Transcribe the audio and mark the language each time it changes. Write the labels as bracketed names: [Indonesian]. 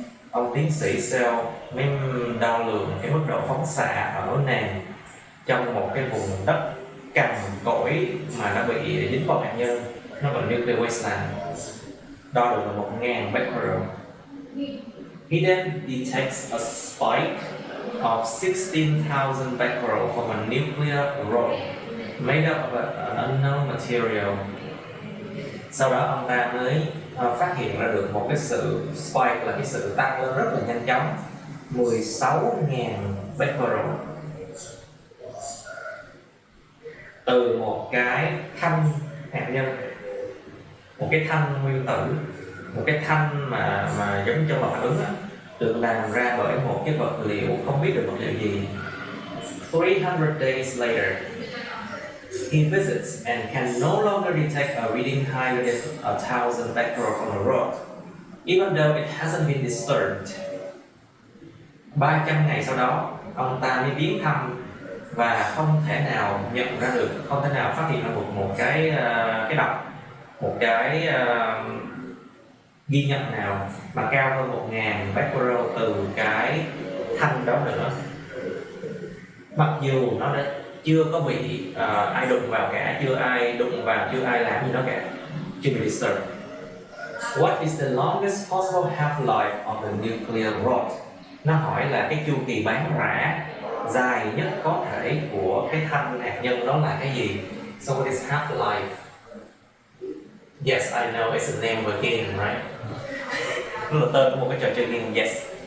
[Vietnamese] Ông tiến sĩ Cell mới đo lường cái mức độ phóng xạ ở nền trong một cái vùng đất cằn cỗi mà nó bị dính bom hạt nhân, nó gọi nuclear wasteland, đo được là 1.000 becquerel. [English] He then detects a spike of 16,000 becquerel from a nuclear rod made up of an unknown material. [Vietnamese] Sau đó ông ta mới phát hiện ra được một cái sự spike, là cái sự tăng lên rất là nhanh chóng, 16.000 becquerel từ một cái thanh hạt nhân, một cái thanh nguyên tử, một cái thanh mà giống trong lò phản ứng đó, được làm ra bởi một cái vật liệu không biết được vật liệu gì. [English] 300 days later, he visits and can no longer detect a reading higher than 1,000 becquerel from a rod. Even though it hasn't been disturbed. [Vietnamese] 300 ngày sau đó, ông ta mới viếng thăm và không thể nào nhận ra được, không thể nào phát hiện ra một cái đọc, một cái ghi nhận nào mà cao hơn 1000 becquerel từ cái thanh đó nữa. Mặc dù nó đã chưa có bị ai đụng vào cả, chưa ai đụng vào, chưa ai làm gì nó cả, chưa bị disturbed. [English] What is the longest possible half-life of the nuclear rod? [Vietnamese] Nó hỏi là cái chu kỳ bán rã dài nhất có thể của cái thanh hạt nhân đó là cái gì? [English] So what is half-life? Yes, I know it's the name of a game, right? [Vietnamese] Nó là tên của một cái trò chơi game, yes.